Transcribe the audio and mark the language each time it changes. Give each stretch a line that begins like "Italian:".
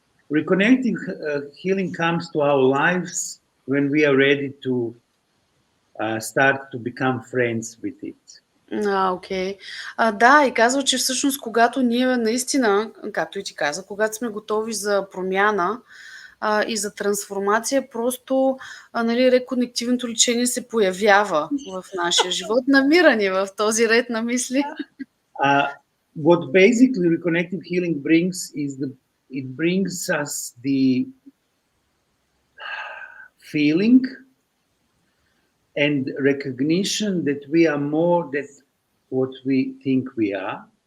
English: Reconnecting healing comes to our lives when we are ready to start to become friends with it.
Bulgarian: Окей. Да, и казва, че всъщност когато ние наистина, както и ти каза, когато сме готови за промяна и за трансформация, просто реконективното лечение се появява в нашия живот, намира ни в този ред на мисли.
English: What basically reconnective healing brings is it brings us the feeling and recognition that we are more than what we think we are.